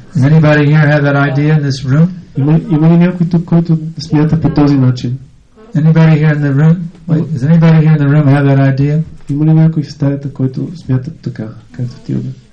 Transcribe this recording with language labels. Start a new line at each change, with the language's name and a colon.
English: Does anybody here have that idea in this room?
Bulgarian: Има ли някой тук, който смята по този начин?
English: Anybody here in the room? Wait, does anybody here in the room have that idea?
Bulgarian: Има ли някой в стаята, който смята така, както ти обе?